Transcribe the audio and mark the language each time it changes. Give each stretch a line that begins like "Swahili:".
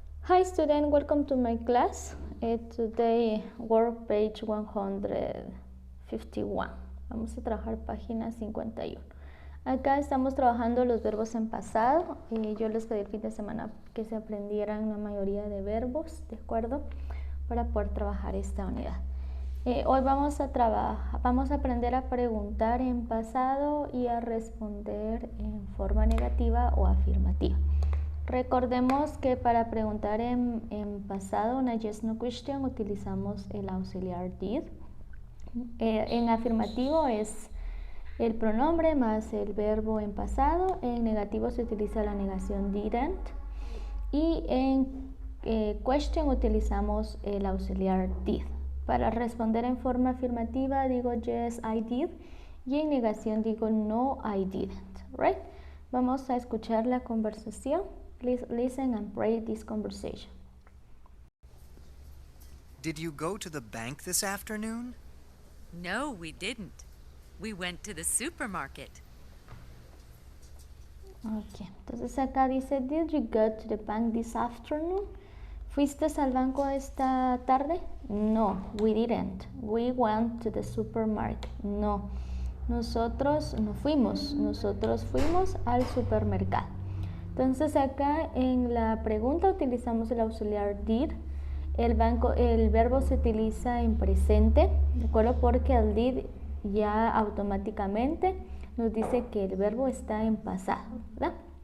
English: Hi student, welcome to my class. Today work page 151.
Spanish: Vamos a trabajar página 51. Acá estamos trabajando los verbos en pasado. Yo les pedí el fin de semana que se aprendieran la mayoría de verbos, ¿de acuerdo? Para poder trabajar esta unidad. Hoy vamos a aprender a preguntar en pasado y a responder en forma negativa o afirmativa. Recordemos que para preguntar en pasado, una
English: yes no question,
Spanish: utilizamos el auxiliar did. En afirmativo es el pronombre más el verbo en pasado. En negativo se utiliza la negación didn't. Y en question utilizamos el auxiliar did. Para responder en forma afirmativa digo
English: yes, I did.
Spanish: Y en negación digo
English: no, I didn't. Right?
Spanish: Vamos a escuchar la conversación.
English: Please listen and pray this conversation. Did you go to the bank this afternoon? No, we didn't. We went to the supermarket.
Spanish: Ok, entonces acá dice,
English: did you go to the bank this afternoon?
Spanish: ¿Fuiste al banco esta tarde?
English: No, we didn't. We went to the supermarket.
Spanish: No, nosotros no fuimos. Nosotros fuimos al supermercado. Entonces acá en la pregunta utilizamos el auxiliar did. El verbo se utiliza en presente, ¿de acuerdo? Porque el did ya automáticamente nos dice que el verbo está en pasado, ¿verdad?